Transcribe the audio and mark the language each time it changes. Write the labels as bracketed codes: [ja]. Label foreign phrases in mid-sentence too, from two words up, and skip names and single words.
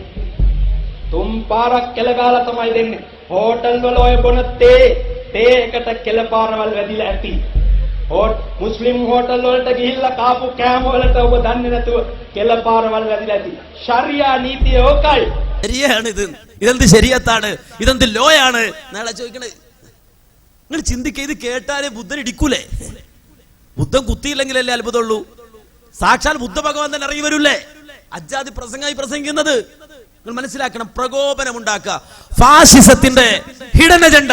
[si] 3 පාරක් කෙල ගහලා තමයි දෙන්නේ. හෝටල් වල ඔය බොන තේ එකට කෙල පාරවල් වැදිලා ඇති. මුස්ලිම් හෝටල් වලට ගිහිල්ලා කාපු කෑම වලට ඔබ දන්නේ නැතුව කෙල පාරවල් වැදිලා ඇති. ශරියා නීතිය ඕකයි. [ml] ശരിയാണ് ഇത്. ഇതെന്ത് ശരീഅത്താണ്, ഇതെന്ത് ലോയാണ് നാളെ ചോദിക്കണേ. നിങ്ങൾ ചിന്തിക്കുക, ഇത് കേട്ടാലേ ബുദ്ധൻ ഇടിക്കൂലേ? ബുദ്ധൻ കുത്തിയില്ലെങ്കിലല്ലേ അത്ഭുതമുള്ളൂ. സാക്ഷാൽ ബുദ്ധ ഭഗവാൻ തന്നെ ഇറങ്ങി വരൂല്ലേ? അജാതി പ്രസംഗമായി പ്രസംഗിക്കുന്നത്. നിങ്ങൾ മനസ്സിലാക്കണം, പ്രകോപനം ഉണ്ടാക്കുക, ഫാസിസത്തിന്റെ [en] hidden agenda.